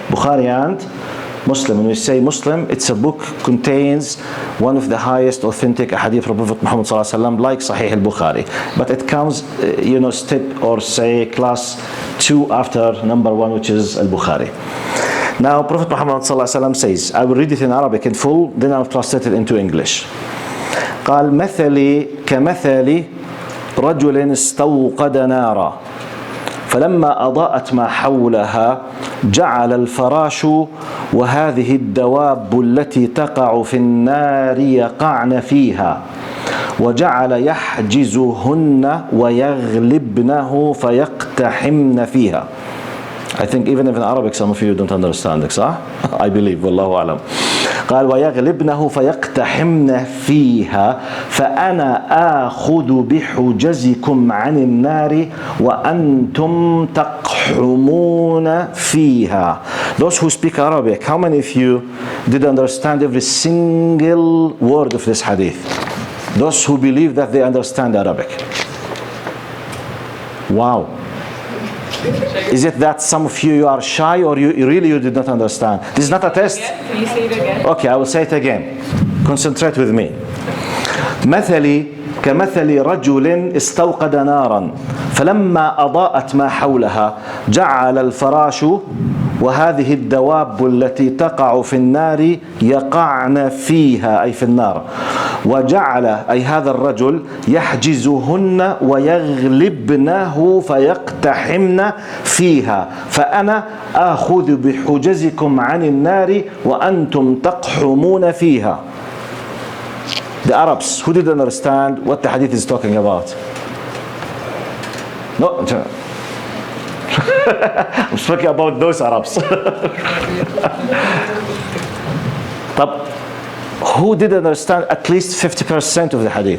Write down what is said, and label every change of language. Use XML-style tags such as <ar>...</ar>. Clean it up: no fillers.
<en>Bukhari and Muslim. When we say Muslim, it's a book contains one of the highest authentic hadith from Prophet Muhammad ﷺ, like Sahih al-Bukhari. But it comes, step or say class 2 after number 1, which is al-Bukhari. Now, Prophet Muhammad ﷺ says, I will read it in Arabic in full, then I'll translate it into English.</en> <ar>قال مثلي كمثل رجل استوقد نارا فلما أضاءت ما حولها جعل الفراش وهذه الدواب التي تقع في النار يقعن فيها وجعل يحجزهن ويغلبنه فيقتحمن فيها.</ar> <en>I think even if in Arabic some of you don't understand it,</en> <ar>صح?</ar> <en>I believe,</en> <ar>والله أعلم. قال ويغلبنه فيقتحمن فيها فأنا آخذ بحجزكم عن النار وأنتم تقحمون فيها.</ar> <en>Those who speak Arabic, how many of you did understand every single word of this hadith? Those who believe that they understand Arabic. Wow. Is it that some of you are shy or you did not understand? This is not a test. Can you say it again? Okay, I will say it again. Concentrate with me.</en> <ar>مثلي كمثل رجل استوقد نارا فلما أضاءت ما حولها جعل الفراش وهذه الدواب التي تقع في النار يقعن فيها أي في النار وجعل أي هذا الرجل يحجزهن ويغلبنه فيقتحمن فيها فأنا آخذ بحجزكم عن النار وأنتم تقحمون فيها.</ar> <en>The Arabs who didn't understand what the hadith is talking about. No, I'm speaking about those Arabs.</en> <ar>طب,</ar> <en>who did understand at least 50% of the hadith?</en>